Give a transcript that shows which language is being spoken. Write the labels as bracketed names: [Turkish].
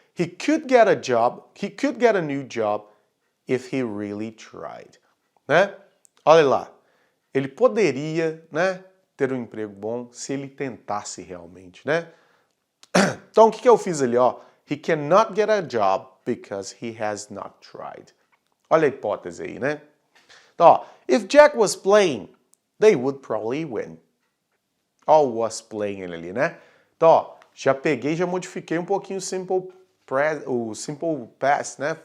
[English] He could get a job, he could get a new job if he really tried, né? [Portuguese] Olha lá. Ele poderia, né, ter um emprego bom se ele tentasse realmente, né? Então, o que eu fiz ali, ó? [English] He cannot get a job because he has not tried. [Portuguese] Olha a hipótese aí, né? Então, ó, [English] if Jack was playing, they would probably win. [Portuguese] Ó, [English] was playing [Portuguese] ele ali, né? Então, ó, já peguei, já modifiquei um pouquinho o simple past, né?